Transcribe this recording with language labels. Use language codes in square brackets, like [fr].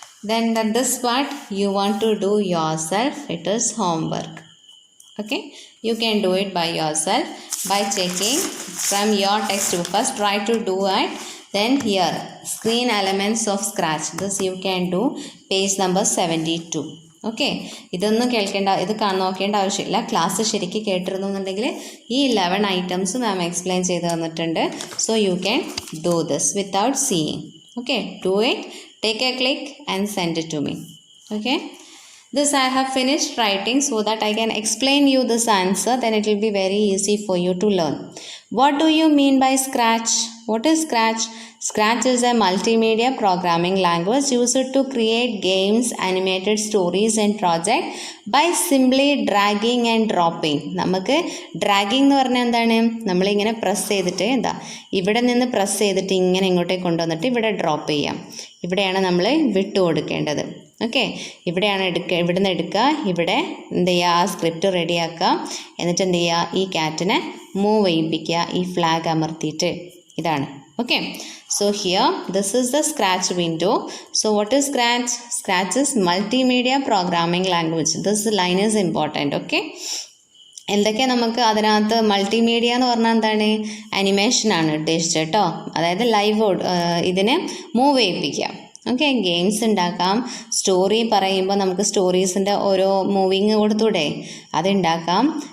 [en] Then this part you want to do yourself. It is homework. Okay, you can do it by yourself by checking from your textbook. First try to do it, then here screen elements of scratch. This you can do page number 72. [ml] Okay, ഇതൊന്നും ഇത് നോക്കേണ്ട ആവശ്യമില്ല. Class ശരിക്ക് കേട്ടിരുന്നു എന്നുണ്ടെങ്കിൽ ഈ 11 items മാം explain ചെയ്ത് തന്നിട്ടുണ്ട്. [en] So you can do this without seeing. Okay, do it. Take a click and send it to me. Okay, this I have finished writing so that I can explain you this answer. Then it will be very easy for you to learn. What do you mean by Scratch? What is Scratch? Scratch is a multimedia programming language used to create games, animated stories and projects by simply dragging and dropping. [ml] നമുക്ക് dragging എന്ന് പറഞ്ഞാൽ എന്താണ്? നമ്മളിങ്ങനെ press ചെയ്തിട്ട് ഇവിടെ നിന്ന് press ചെയ്തിട്ട് ഇങ്ങനെ ഇങ്ങോട്ടേക്ക് കൊണ്ടുവന്നിട്ട് ഇവിടെ ഡ്രോപ്പ് ചെയ്യാം. ഇവിടെയാണ് നമ്മൾ വിട്ടു കൊടുക്കേണ്ടത്. ഓക്കെ, ഇവിടെയാണ് ഇവിടുന്ന് എടുക്കുക, ഇവിടെ എന്ത് ചെയ്യുക, ആ സ്ക്രിപ്റ്റ് റെഡിയാക്കുക, എന്നിട്ട് എന്ത് ചെയ്യുക, ഈ ക്യാറ്റിനെ മൂവ് ചെയ്യിപ്പിക്കുക, ഈ ഫ്ലാഗ് അമർത്തിയിട്ട്. ഇതാണ്. [en] Okay, so here this is the scratch window. So what is scratch? Scratch is multimedia programming language. This line is important. [ml] Okay, എന്തൊക്കെ നമുക്ക് അതിനകത്ത് മൾട്ടിമീഡിയ എന്ന് പറഞ്ഞാൽ എന്താണ്? അനിമേഷനാണ് ഉദ്ദേശിച്ചത് കേട്ടോ. അതായത് ലൈവ് ഇതിനെ മൂവ് ചെയ്യിപ്പിക്കുക. ഓക്കെ, ഗെയിംസ് ഉണ്ടാക്കാം. സ്റ്റോറി പറയുമ്പോൾ നമുക്ക് സ്റ്റോറീസിൻ്റെ ഓരോ മൂവിങ് കൊടുത്തൂടെ, അതുണ്ടാക്കാം.